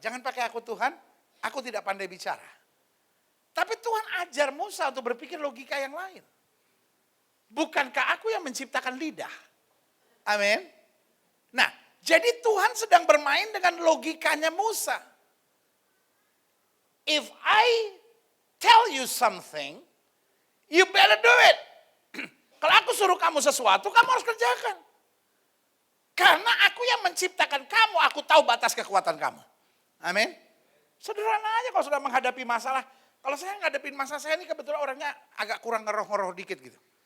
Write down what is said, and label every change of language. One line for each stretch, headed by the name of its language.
Indonesian: Jangan pakai aku Tuhan, aku tidak pandai bicara. Tapi Tuhan ajar Musa untuk berpikir logika yang lain. Bukankah aku yang menciptakan lidah? Amin. Nah, jadi Tuhan sedang bermain dengan logikanya Musa.
English: If I tell you something, you better do it.
Indonesian: Kalau aku suruh kamu sesuatu, kamu harus kerjakan. Karena aku yang menciptakan kamu, aku tahu batas kekuatan kamu. Amin. Sederhana aja kalau sudah menghadapi masalah. Kalau saya ngadepin masalah, saya ini kebetulan orangnya agak kurang ngeroh-ngeroh dikit gitu.